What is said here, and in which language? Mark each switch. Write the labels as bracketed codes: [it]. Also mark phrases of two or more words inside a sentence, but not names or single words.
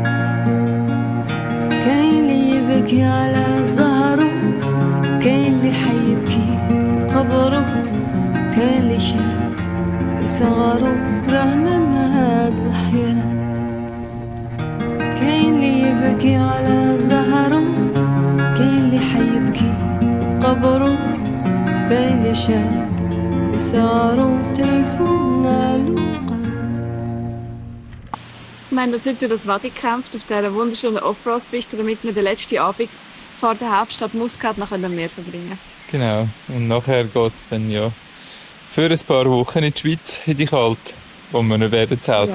[ar] كاين اللي يبكي على زهره، كاين اللي حيبكي في قبره، كاين اللي شاف في صغره كرهنا مهاد الحياة. كاين اللي يبكي على زهره، كاين اللي حيبكي في قبره، كاين اللي شاف في صغره تلفنا لوقات. [de] Wir haben uns heute durch das Wadi gekämpft auf dieser wunderschönen Offroad-Piste, damit wir den letzten Abend vor der Hauptstadt Muscat noch am Meer verbringen. Genau. Und nachher geht es dann ja für ein paar Wochen in die Schweiz, in die Kälte, wo wir nicht werden zelten.